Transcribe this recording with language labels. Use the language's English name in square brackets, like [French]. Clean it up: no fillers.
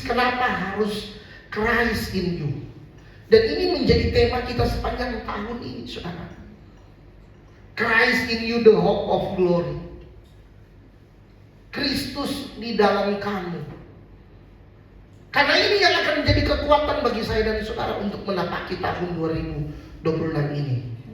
[Indonesian] Kenapa harus [English] Christ in you? [Indonesian] Dan ini menjadi tema kita sepanjang tahun ini, saudara. [English] Christ in you, the hope of glory. [Indonesian] Kristus di dalam kamu. Karena ini yang akan menjadi kekuatan bagi saya dan saudara untuk menapaki tahun 2026 ini.